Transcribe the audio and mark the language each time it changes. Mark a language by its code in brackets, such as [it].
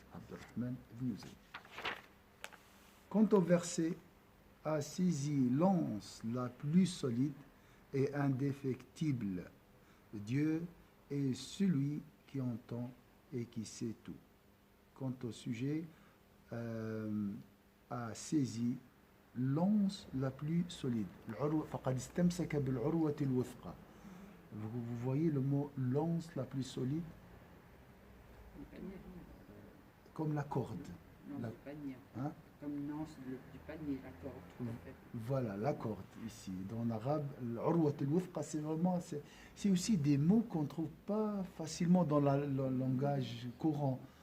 [fr] Abdurrahman ibn Zayd. Quant au verset, a saisi l'anse la plus solide et indéfectible. Dieu est celui qui entend et qui sait tout. Quant au sujet, a saisi l'anse la plus solide. [ar] فقد استمسك بالعروة الوثقى. [fr] Vous voyez le mot l'anse la plus solide Le panier. comme la corde. Non, La- le panier. Hein? Comme Nance du panier, la corde, tout à fait. Voilà, la corde ici. Dans l'arabe, l'urwat al-wuthqa, c'est vraiment, c'est aussi des mots qu'on ne trouve pas facilement dans le langage courant.